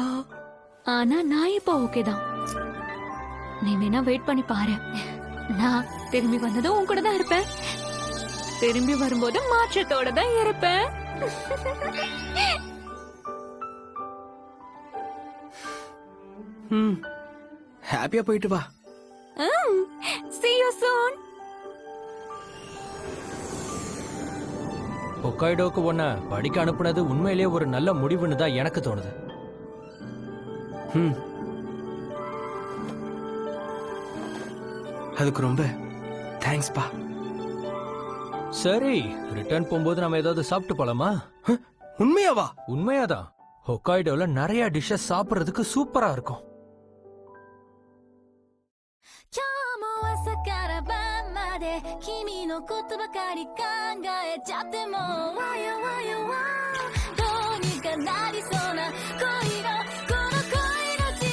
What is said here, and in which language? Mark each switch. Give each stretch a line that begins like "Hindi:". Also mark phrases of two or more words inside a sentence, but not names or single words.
Tamil: ஆனா நான் இப்ப ஓகே தான். நீ வேணா வெயிட் பண்ணி பாரு. நான் திரும்பி வந்ததும் உன் கூட தான் இருப்பேன். திரும்பி வரும்போது மாற்றத்தோட தான் இருப்பேன். ஹாப்பியா போயிட்டு வா.
English: See you soon.
Tamil: ஹொக்காய்டோக்கு உன்னை படிக்க அனுப்புனது உண்மையிலேயே ஒரு நல்ல முடிவுன்னு தான் எனக்கு தோணுது. அதுக்கு ரொம்ப தேங்க்ஸ் பா. சரி, ரிட்டர்ன் போகும்போது நம்ம ஏதாவது சாப்பிட்டு போலாமா? உண்மையாவா? உண்மையாதான். ஹொக்காய்டோல நிறைய டிஷ்ஷஸ் சாப்பிடுறதுக்கு சூப்பரா இருக்கும்.
Japanese: 今日も朝から晩まで君のことばかり考えちゃってもわよわよわどうにかなりそうな恋のこの恋の